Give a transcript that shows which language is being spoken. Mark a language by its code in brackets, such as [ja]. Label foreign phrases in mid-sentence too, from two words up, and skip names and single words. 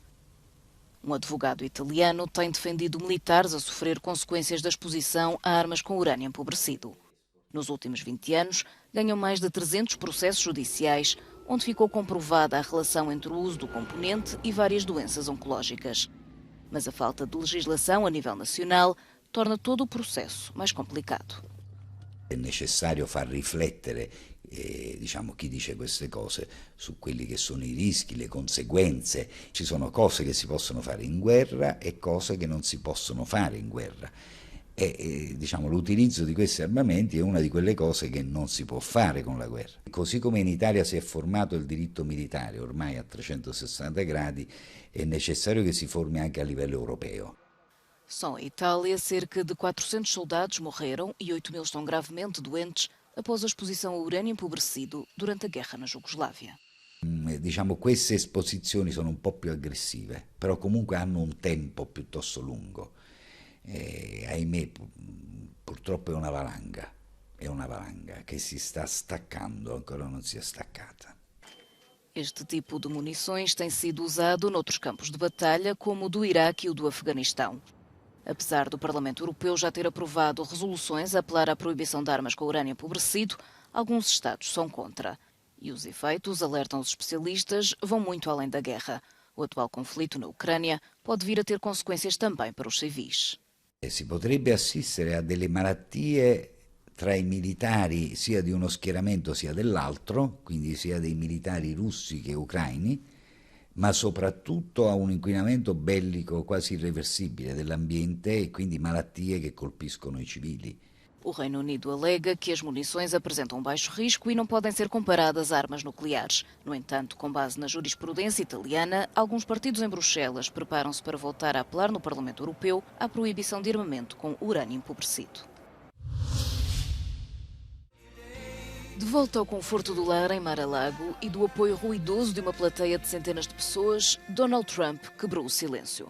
[pt] Um advogado italiano tem defendido militares a sofrer consequências da exposição a armas com urânio empobrecido. Nos últimos 20 anos, ganhou mais de 300 processos judiciais, onde ficou comprovada a relação entre o uso do componente e várias doenças oncológicas. Mas a falta de legislação a nível nacional torna todo o processo mais complicado. [it] È necessario far riflettere chi dice queste cose su quelli che sono i rischi, le conseguenze. Ci sono cose che si possono fare in guerra e cose che non si possono fare in guerra. E l'utilizzo di questi armamenti è una di quelle cose che non si può fare con la guerra. Così come in Italia si è formato il diritto militare ormai a 360 gradi, è necessario che si formi anche a livello europeo. [pt] Só em Itália, cerca de 400 soldados morreram e 8.000 estão gravemente doentes após a exposição a urânio empobrecido durante a guerra na Jugoslávia. [it] Queste esposizioni sono un po' più aggressive, però comunque hanno un tempo piuttosto lungo. Ahimè, purtroppo è una valanga che si sta staccando, ancora non si è staccata. [pt] Este tipo de munições tem sido usado noutros campos de batalha, como o do Iraque e o do Afeganistão. Apesar do Parlamento Europeu já ter aprovado resoluções a apelar à proibição de armas com urânio empobrecido, alguns Estados são contra. E os efeitos, alertam os especialistas, vão muito além da guerra. O atual conflito na Ucrânia pode vir a ter consequências também para os civis. [it] Si potrebbe assistere a delle malattie tra i militari sia di uno schieramento sia dell'altro, quindi sia dei militari russi che ucraini, ma soprattutto a un inquinamento bellico quasi irreversibile dell'ambiente e quindi malattie che colpiscono i civili. [pt] O Reino Unido alega que as munições apresentam baixo risco e não podem ser comparadas a armas nucleares. No entanto, com base na jurisprudência italiana, alguns partidos em Bruxelas preparam-se para voltar a apelar no Parlamento Europeu à proibição de armamento com urânio empobrecido. De volta ao conforto do lar em Mar-a-Lago e do apoio ruidoso de uma plateia de centenas de pessoas, Donald Trump quebrou o silêncio.